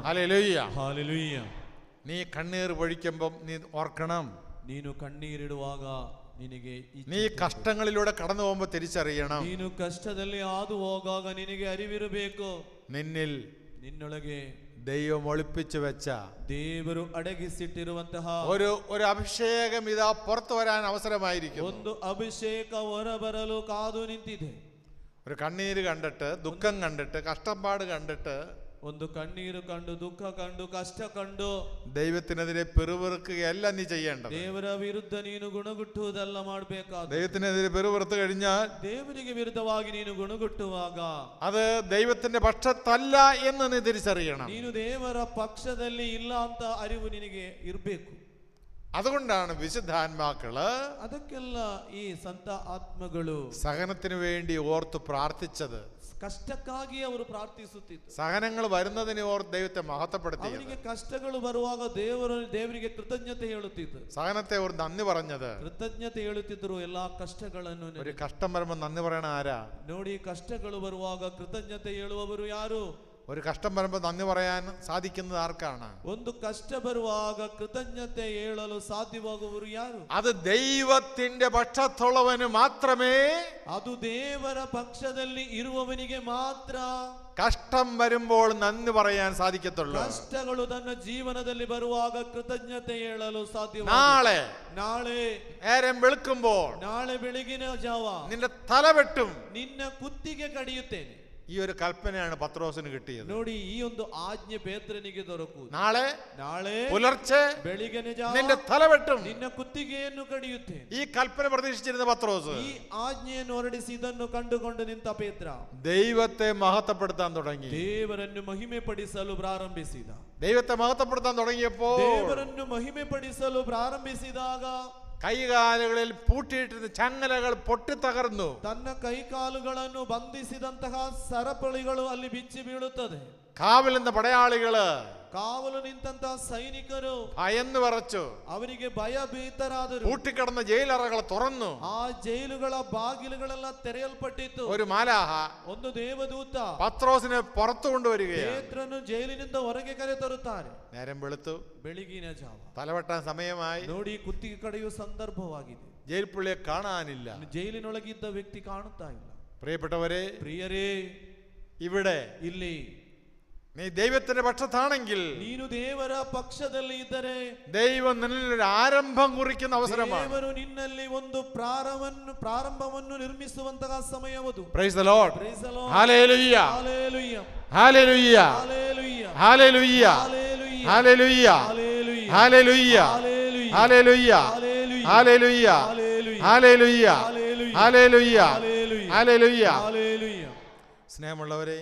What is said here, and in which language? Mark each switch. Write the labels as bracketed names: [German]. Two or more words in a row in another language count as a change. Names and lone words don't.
[English] Hallelujah. Hallelujah. [Malayalam] നീ കണ്ണീർ പൊഴിക്കുമ്പോൾ നീ ഓർക്കണം, [Kannada] ನೀನು ಕಣ್ಣೀರಿಡುವಾಗ ನಿನಗೆ [Malayalam] നീ കഷ്ടങ്ങളിലൂടെ കടന്നു പോകുമ്പോൾ തിരിച്ചറിയണം, [Kannada] ನೀನು ಕಷ್ಟದಲ್ಲಿ ಹಾದು ಹೋಗಾಗ ನಿನಗೆ ಅರಿವಿರಬೇಕು, [Malayalam] നിന്നൊളಗೆ ദൈവം ഒളിപ്പിച്ചു വെച്ച [Kannada] ದೇವರು ಅಡಗಿಸಿಟ್ಟಿರುವಂತಹ [Malayalam] ഒരു അഭിഷേകം ഇതാ പുറത്തു വരാൻ അവസരമായിരിക്കും. [Kannada] ಒಂದು ಅಭಿಷೇಕ ಹೊರಬರಲು ಕಾದು ನಿಂತಿದೆ. [Malayalam] ഒരു കണ്ണീര് കണ്ടിട്ട്, ദുഃഖം കണ്ടിട്ട്, കഷ്ടപ്പാട് കണ്ടിട്ട്, [Kannada] ಒಂದು ಕಣ್ಣೀರು ಕಂಡು, ದುಃಖ ಕಂಡು, ಕಷ್ಟ ಕಂಡು [Malayalam] ദൈവത്തിനെതിരെ പിറുപിറുക്കുകയല്ല നീ ചെയ്യേണ്ടത്. [Kannada] ದೇವರ ವಿರುದ್ಧ ನೀನು ಗುಣಗುಟ್ಟುವುದಲ್ಲ ಮಾಡಬೇಕಾದ. [Malayalam] ദൈവത്തിനെതിരെ പിറുപിറുത്തു കഴിഞ്ഞാൽ, [Kannada] ದೇವರಿಗೆ ವಿರುದ್ಧವಾಗಿ ನೀನು ಗುಣಗುಟ್ಟುವಾಗ [Malayalam] അത് ദൈവത്തിന്റെ പക്ഷത്തല്ല എന്ന് നീ തിരിച്ചറിയണം. [Kannada] ನೀನು ದೇವರ ಪಕ್ಷದಲ್ಲಿ ಇಲ್ಲ ಅಂತ ಅರಿವು ನಿನಗೆ ಇರಬೇಕು. [Malayalam] അതുകൊണ്ടാണ് വിശുദ്ധാത്മാക്കള് [Kannada] ಅದಕ್ಕೆಲ್ಲ ಈ ಸಂತ ಆತ್ಮಗಳು [Malayalam] സഹനത്തിന് വേണ്ടി ഓർത്ത് പ്രാർത്ഥിച്ചത്. [Kannada] ಕಷ್ಟಕ್ಕಾಗಿ ಅವರು ಪ್ರಾರ್ಥಿಸುತ್ತಿದ್ದರು. [Malayalam] സഹനങ്ങൾ വരുന്നതിനെ ഓർത്ത് ദൈവത്തെ മഹത്വപ്പെടുത്തി. [Kannada] ಅವರಿಗೆ ಕಷ್ಟಗಳು ಬರುವಾಗ ದೇವರಿಗೆ ಕೃತಜ್ಞತೆ ಹೇಳುತ್ತಿದ್ದರು. [Malayalam] സഹനത്തെ ഓർത്ത് നന്ദി പറഞ്ഞത്. [Kannada] ಕೃತಜ್ಞತೆ ಹೇಳುತ್ತಿದ್ದರು ಎಲ್ಲಾ ಕಷ್ಟಗಳನ್ನು. [Malayalam] ഒരു കഷ്ടം വരുമ്പോൾ നന്ദി പറയണ ആരാ? [Kannada] ನೋಡಿ, ಕಷ್ಟಗಳು ಬರುವಾಗ ಕೃತಜ್ಞತೆ ಹೇಳುವವರು ಯಾರು? [Malayalam] ഒരു കഷ്ടം വരുമ്പോൾ നന്ദി പറയാൻ സാധിക്കുന്നത് ആർക്കാണ്? [Kannada] ಒಂದು ಕಷ್ಟ ಬರುವಾಗ ಕೃತಜ್ಞತೆ ಹೇಳಲು ಸಾಧ್ಯವಾಗುವವರು ಯಾರು? [Malayalam] അത് ദൈവത്തിന്റെ പക്ഷത്തുള്ളവന് മാത്രമേ, [Kannada] ಅದು ದೇವರ ಪಕ್ಷದಲ್ಲಿ ಇರುವವನಿಗೆ ಮಾತ್ರ [Malayalam] കഷ്ടം വരുമ്പോൾ നന്ദി പറയാൻ സാധിക്കത്തുള്ളൂ. [Kannada] ಕಷ್ಟಗಳು ತನ್ನ ಜೀವನದಲ್ಲಿ ಬರುವಾಗ ಕೃತಜ್ಞತೆ ಹೇಳಲು ಸಾಧ್ಯ. [Malayalam] നാളെ നേരം വെളുക്കുമ്പോൾ [Kannada] ನಾಳೆ ಬೆಳಗಿನ ಜಾವ [Malayalam] നിന്റെ തല വെട്ടും, [Kannada] ನಿನ್ನ ಕುತ್ತಿಗೆ ಕಡಿಯುತ್ತೇನೆ. [Malayalam] ഈ ഒരു കൽപ്പനയാണ് പത്രോസിന് കിട്ടിയത്. [Kannada] ನೋಡಿ ಈ ಒಂದು ಆಜ್ಞೆ ಪೇತ್ರನಿಗೆ ದೊರಕುವುದು. [Malayalam] നാളെ പുലർച്ചെ [Kannada] ಬೆಳಿಗ್ಗೆ [Malayalam] നിന്റെ തലവെട്ടും, [Kannada] ನಿನ್ನ ಕುತ್ತಿಗೆಯನ್ನು ಕಡಿಯುತ್ತೇನೆ. [Malayalam] ഈ കൽപ്പന പ്രതീക്ഷിച്ചിരുന്ന പത്രോസ് [Kannada] ಈ ಆಜ್ಞೆಯನ್ನು ಹೊರಡಿಸಿ ಇದನ್ನು ಕಂಡುಕೊಂಡು ನಿಂತ ಪೇತ್ರ [Malayalam] ദൈവത്തെ മഹത്വപ്പെടുത്താൻ തുടങ്ങി. [Kannada] ದೇವರನ್ನು ಮಹಿಮೆ ಪಡಿಸಲು ಪ್ರಾರಂಭಿಸಿದ. [Malayalam] ദൈവത്തെ മഹത്വപ്പെടുത്താൻ തുടങ്ങിയപ്പോൾ [Kannada] ದೇವರನ್ನು ಮಹಿಮೆ ಪಡಿಸಲು ಪ್ರಾರಂಭಿಸಿದಾಗ [Malayalam] കൈകാലുകളിൽ പൂട്ടിയിട്ടിരുന്ന ചങ്ങലകൾ പൊട്ടിത്തകർന്നു. [Kannada] ತನ್ನ ಕೈಕಾಲುಗಳನ್ನು ಬಂಧಿಸಿದಂತಹ ಸರಪಳಿಗಳು ಅಲ್ಲಿ ಬಿಚ್ಚಿ ಬೀಳುತ್ತದೆ. [Malayalam] കാവലിന്റെ പടയാളികള് [Kannada] ಕಾವಲು ನಿಂತಹ ಸೈನಿಕರು [Malayalam] ഭയന്ന് വിറച്ചു. [Kannada] ಅವರಿಗೆ ಭಯಭೀತರಾದರು. [Malayalam] പൂട്ടിക്കിടന്ന ജയിലറകൾ തുറന്നു. [Kannada] ಆ ಜೈಲುಗಳ ಬಾಗಿಲುಗಳೆಲ್ಲ ತೆರೆಯಲ್ಪಟ್ಟಿತ್ತು. [Malayalam] ഒരു മാലാഹ [Kannada] ಒಂದು ದೇವದೂತ [Malayalam] പത്രോസിനെ പുറത്തു കൊണ്ടുവരികയാണ്. [Kannada] ಪೇತ್ರನು ಜೈಲಿನಿಂದ ಹೊರಗೆ ಕರೆತರುತ್ತಾರೆ. [Malayalam] നേരം വെളുത്തു, [Kannada] ಬೆಳಗಿನ ಜಾವ, [Malayalam] തലവെട്ടാൻ സമയമായി. [Kannada] ನೋಡಿ ಕುತ್ತಿಗೆ ಕಡೆಯುವ ಸಂದರ್ಭವಾಗಿದೆ. [Malayalam] ജയിൽ പുള്ളിയെ കാണാനില്ല. [Kannada] ಜೈಲಿನೊಳಗಿದ್ದ ವ್ಯಕ್ತಿ ಕಾಣುತ್ತಾ ಇಲ್ಲ. [Malayalam] പ്രിയപ്പെട്ടവരെ, [Kannada] ಪ್ರಿಯರೇ, [Malayalam] ഇവിടെ [Kannada] ಇಲ್ಲಿ [Malayalam] നീ ദൈവത്തിന്റെ പക്ഷത്താണെങ്കിൽ, [Kannada] ನೀನು ದೇವರ ಪಕ್ಷದಲ್ಲಿ ಇದ್ದರೆ, [Malayalam] ദൈവം നിന്നിൽ ഒരു ആരംഭം കുറിക്കുന്ന അവസരമാണ്. [Kannada] ದೇವರು ನಿನ್ನಲ್ಲಿ ಒಂದು ಪ್ರಾರಂಭವನ್ನು ನಿರ್ಮಿಸುವಂತಹ ಸಮಯವದು. [English] Praise the Lord. Praise the Lord. Hallelujah. Hallelujah. Hallelujah. Hallelujah. Hallelujah. Hallelujah. Hallelujah. Hallelujah. Hallelujah. Hallelujah. Hallelujah. Hallelujah. Hallelujah. Hallelujah. Hallelujah. Hallelujah. [Malayalam] സ്നേഹമുള്ളവരെ,